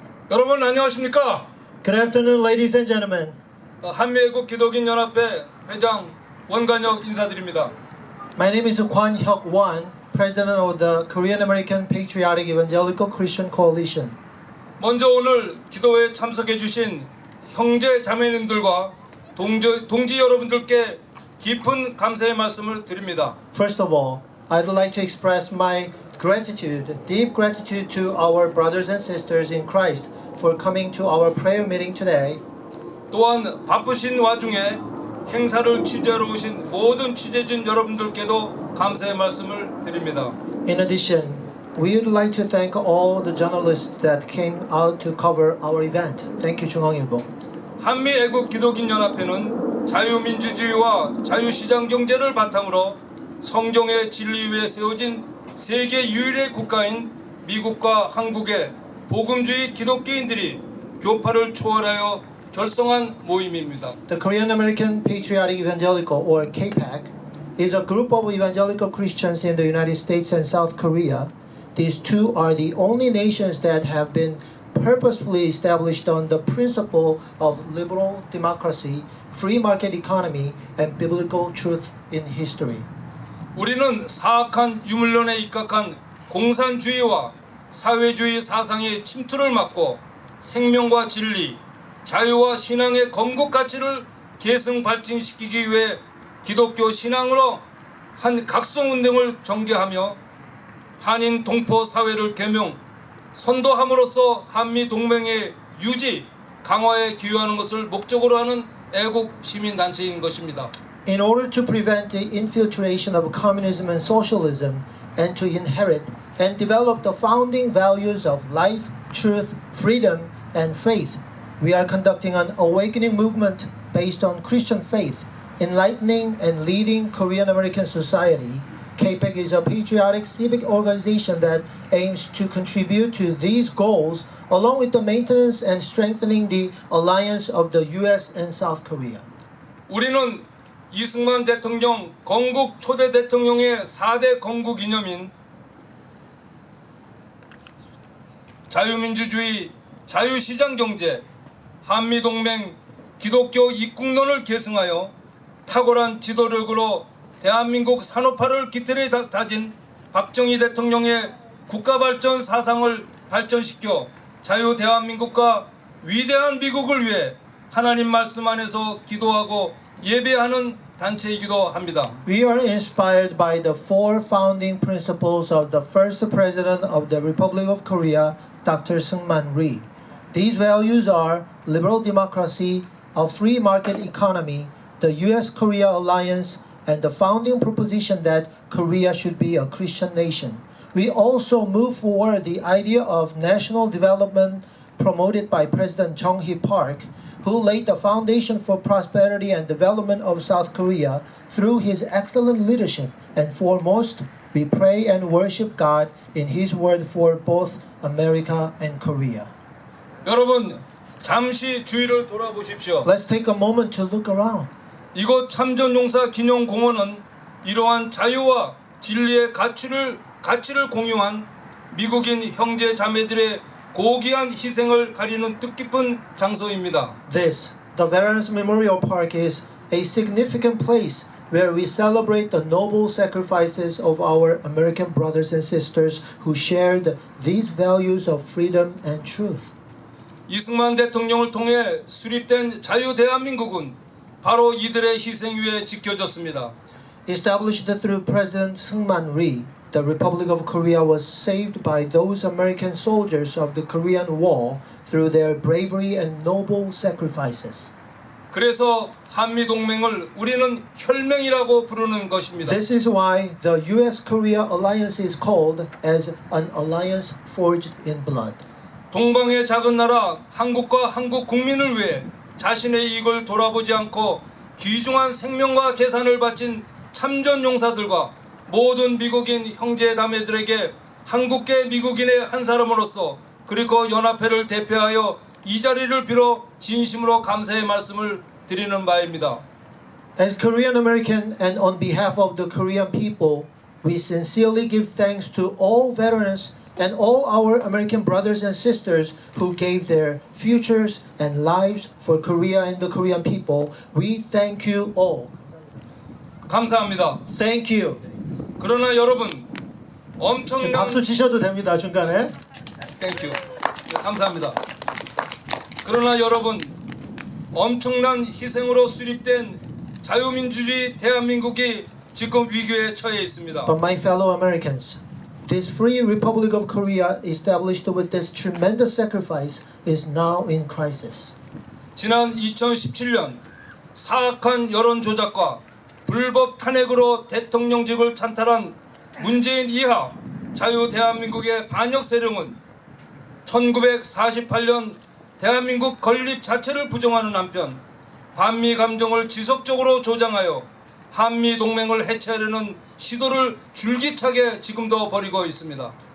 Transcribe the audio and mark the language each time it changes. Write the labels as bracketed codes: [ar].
[ko] 여러분 안녕하십니까? [en] Good afternoon, ladies and gentlemen. [ko] 한미애국 기독인 연합회 회장 원관혁 인사드립니다. [en] My name is Kwan Hyuk Won, president of the Korean American Patriotic Evangelical Christian Coalition. [ko] 먼저 오늘 기도회에 참석해 주신 형제 자매님들과 동지 여러분들께 깊은 감사의 말씀을 드립니다. [en] First of all, I'd like to express my gratitude, deep gratitude to our brothers and sisters in Christ for coming to our prayer meeting today. [ko] 또한 바쁘신 와중에 행사를 취재하러 오신 모든 취재진 여러분들께도 감사의 말씀을 드립니다. [en] In addition, we would like to thank all the journalists that came out to cover our event. Thank you, 중앙일보. [ko] 한미애국 기독인 연합회는 자유민주주의와 자유시장 경제를 바탕으로 성경의 진리 위에 세워진 세계 유일의 국가인 미국과 한국의 복음주의 기독교인들이 교파를 초월하여 결성한 모임입니다. [en] The Korean American Patriotic Evangelical, or KPAC, is a group of evangelical Christians in the United States and South Korea. These two are the only nations that have been purposefully established on the principle of liberal democracy, free market economy, and biblical truth in history. [ko] 우리는 사악한 유물론에 입각한 공산주의와 사회주의 사상의 침투를 막고 생명과 진리, 자유와 신앙의 건국 가치를 계승 발전시키기 위해 기독교 신앙으로 한 각성운동을 전개하며 한인 동포 사회를 계명, 선도함으로써 한미 동맹의 유지, 강화에 기여하는 것을 목적으로 하는 애국 시민단체인 것입니다. [en] In order to prevent the infiltration of communism and socialism, and to inherit and develop the founding values of life, truth, freedom, and faith, we are conducting an awakening movement based on Christian faith, enlightening and leading Korean American society. KPAC is a patriotic civic organization that aims to contribute to these goals along with the maintenance and strengthening the alliance of the US and South Korea. [ko] 우리는 이승만 대통령 건국 초대 대통령의 4대 건국 이념인 자유민주주의, 자유시장경제, 한미동맹, 기독교 이국론을 계승하여 탁월한 지도력으로 대한민국 산업화를 기틀에 다진 박정희 대통령의 국가발전 사상을 발전시켜 자유 대한민국과 위대한 미국을 위해 하나님 말씀 안에서 기도하고 예배하는 단체이기도 합니다. [en] We are inspired by the four founding principles of the first president of the Republic of Korea, Dr. Seungman Rhee. These values are liberal democracy, a free market economy, the US-Korea alliance, and the founding proposition that Korea should be a Christian nation. We also move forward the idea of national development promoted by President Jong-hee Park, who laid the foundation for prosperity and development of South Korea through his excellent leadership. And foremost, we pray and worship God in His word for both America and Korea. [ko] 여러분, 잠시 주위를 돌아보십시오. [en] Let's take a moment to look around. [ko] 이곳 참전용사 기념공원은 이러한 자유와 진리의 가치를 공유한 미국인 형제 자매들의 고귀한 희생을 가리는 뜻깊은 장소입니다. [en] This, the Veterans Memorial Park, is a significant place where we celebrate the noble sacrifices of our American brothers and sisters who shared these values of freedom and truth. [ko] 이승만 대통령을 통해 수립된 자유 대한민국은 바로 이들의 희생 위에 지켜졌습니다. [en] Established through President Seungman Rhee, the Republic of Korea was saved by those American soldiers of the Korean War through their bravery and noble sacrifices. [ko] 그래서 한미 동맹을 우리는 혈맹이라고 부르는 것입니다. [en] This is why the U.S.-Korea alliance is called as an alliance forged in blood. [ko] 동방의 작은 나라 한국과 한국 국민을 위해 자신의 이익을 돌아보지 않고 귀중한 생명과 재산을 바친 참전 용사들과 모든 미국인 형제 자매들에게 한국계 미국인의 한 사람으로서 그리고 연합회를 대표하여 이 자리를 빌어 진심으로 감사의 말씀을 드리는 바입니다. [en] As Korean American and on behalf of the Korean people, we sincerely give thanks to all veterans and all our American brothers and sisters who gave their futures and lives for Korea and the Korean people. We thank you all. [ko] 감사합니다. [en] Thank you. [ko] 그러나 여러분 엄청난 박수 치셔도 됩니다, 중간에. 땡큐. 네, 감사합니다. 그러나 여러분 엄청난 희생으로 수립된 자유민주주의 대한민국이 지금 위기에 처해 있습니다. [en] But my fellow Americans, this free Republic of Korea established with this tremendous sacrifice is now in crisis. [ko] 지난 2017년 사악한 여론 조작과 불법 탄핵으로 대통령직을 찬탈한 문재인 이하 자유 대한민국의 반역 세력은 1948년 대한민국 건립 자체를 부정하는 한편 반미 감정을 지속적으로 조장하여 한미 동맹을 해체하려는 시도를 줄기차게 지금도 벌이고 있습니다.